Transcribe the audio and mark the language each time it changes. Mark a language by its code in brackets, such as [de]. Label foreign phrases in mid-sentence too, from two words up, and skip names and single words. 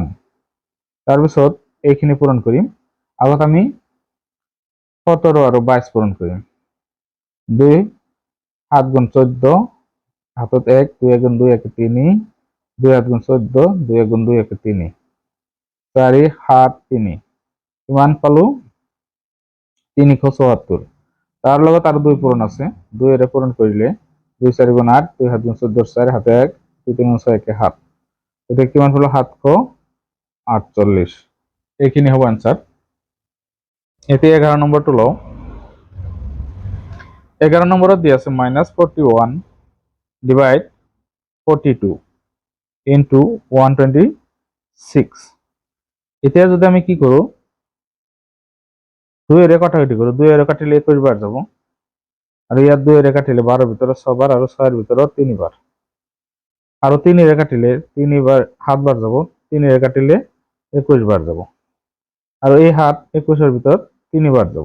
[as] তাৰপিছত এইখিনি পূৰণ কৰিম। আগত আমি 17 আৰু 22 পূৰণ কৰিম। 2 7 গুণ 14, হাতত 1, 2 1 গুণ 2 1 3, 2 7 গুণ 14, 2 1 গুণ 2 1 3, 4 7 3, কিমান পালো 374। তার লগত আর 2 পূরণ আছে, 2 এর পূরণ করিলে 2 4 গুণ 8, 2 7 গুণ 14, 4 হাতে 1, 2 3 গুণ 6 1 7, এটা কিমান হলো 748। এইখিনি হবো आंसर। এতে 11 নম্বরটো লও। 11 নম্বরত দি আছে -41 ডিভাইড 42 ইন্টু 126। এতিয়া যদি আমি কি করো, 2 এর কাটাকাটি করো, 2 এর কাটিলে 21 বার যাব, আর ইয়াত 2 এর কাটিলে 12 এর ভিতরে 6 বার, আর 6 এর ভিতরে 3 বার, আর 3 এর কাটিলে 3 বার 7 বার যাব, 3 এর কাটিলে 21 বার যাব, আর এই 7 21 এর ভিতর 3 বার যাব।